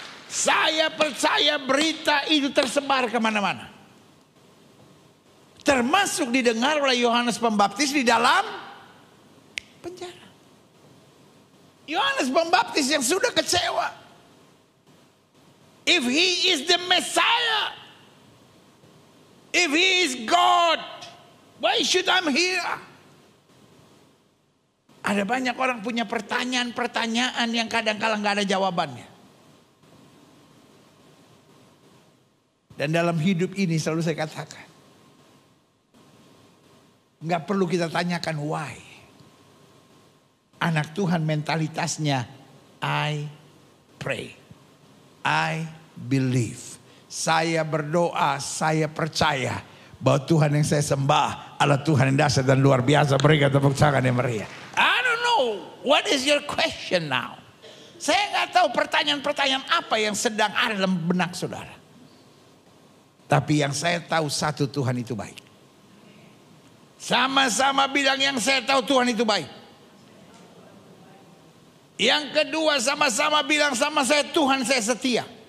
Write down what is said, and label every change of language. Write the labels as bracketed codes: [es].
[id] Saya percaya berita itu tersebar kemana-mana. Termasuk didengar oleh Yohanes Pembaptis di dalam penjara. Yohanes Pembaptis yang sudah kecewa. [en] If he is the Messiah, if he is God, why should I'm here? [id] Ada banyak orang punya pertanyaan-pertanyaan yang kadang-kala nggak ada jawabannya. Dan dalam hidup ini selalu saya katakan, nggak perlu kita tanyakan why. Anak Tuhan mentalitasnya, [en] I pray, I believe. [id] Saya berdoa, saya percaya bahwa Tuhan yang saya sembah adalah Tuhan yang dahsyat dan luar biasa. Berikan tepuk tangan yang meriah. [en] I don't know what is your question now. [id] Saya nggak tahu pertanyaan-pertanyaan apa yang sedang ada dalam benak saudara. Tapi yang saya tahu satu, Tuhan itu baik. Sama-sama bilang, yang saya tahu Tuhan itu baik. Yang kedua, sama-sama bilang sama saya, Tuhan saya setia.